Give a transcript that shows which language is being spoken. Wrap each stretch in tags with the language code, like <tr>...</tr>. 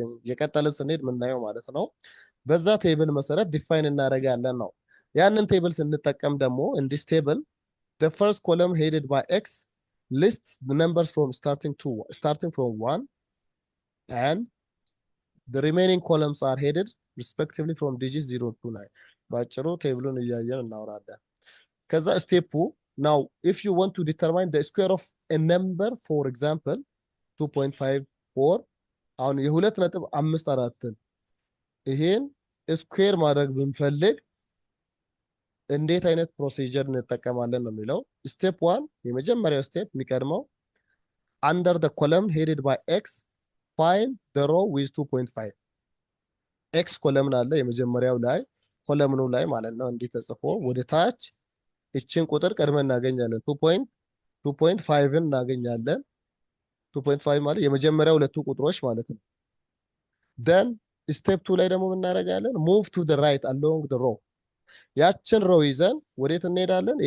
<am>የቀጠለ ስንሄድ የምናየው ማለት ነው። በዛ ቴብል መሰረት ዲፋይን እናደርጋለን ነው። ያንን ቴብል ስንጠቀም ደግሞ</am> <en>in this table the first column headed by x lists the numbers starting from 1 and the remaining columns are headed respectively from digits 0 to 9.</en> <am>ባጭሩ ቴብሉን እያየን እናወራለን። ከዛ ስቴፑ</am> <en>now if you want to determine the square of a number, for example 2.54</en> <am>አሁን የ2.54 ይሄን ስኩዌር ማድረግ ብንፈልግ እንዴት አይነት ፕሮሲጀር እንጠቀማለን ነው የሚለው። ስቴፕ 1 የመጀመሪያው ስቴፕ የሚቀድመው</am> <en>under the column headed by x find the row with 2.5</en> <am>ኤክስ ኮለምን አለ የመጀመሪያው ላይ ኮለምኑ ላይ ማለት ነው። እንዲህ ተጽፎ ወደ ታች እችን ቁጥር ቀድመን እናገኛለን። 2.5 እናገኛለን። 2.5 ማለት የመጀመሪያው ሁለቱ ቁጥሮች ማለት ነው። ደን ስቴፕ 2 ላይ ደግሞ እናደርጋለን</am> <en>ሙቭ ቱ ዘ ራይት አሎንግ ዘ ሮ</en> <am>ያችን ሮ ይዘን ወዴት እንሄዳለን?</am>